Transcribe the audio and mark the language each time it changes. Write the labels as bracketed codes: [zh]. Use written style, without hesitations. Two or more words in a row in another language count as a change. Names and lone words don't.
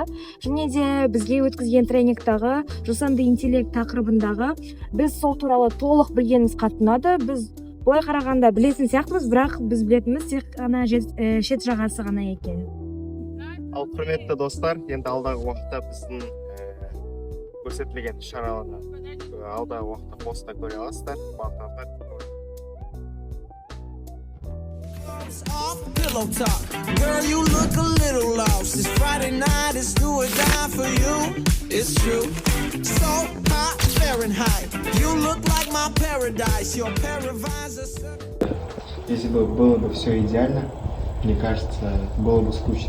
[kk] Және де бізге өткізген тренингтағы жасанды интеллект тақырыбындағы біз сол туралы толық білгеніміз қатты ұнады. Біз былай қарағанда білетін сияқтымыз, бірақ біз білетініміз тек қана шет жағасы ғана екен. Ал құрметті достар, енді алдағы уақытта біздің көрсетілген шараларны алдағы уақытта постта көре аласыздар. [en] Pillow talk. Girl, you look a little lost. It's Friday night, it's do or die for you. It's true. So hot, Fahrenheit. You look like my paradise. Your paradise. [ru] Если бы было бы все идеально, мне кажется, было бы скучно.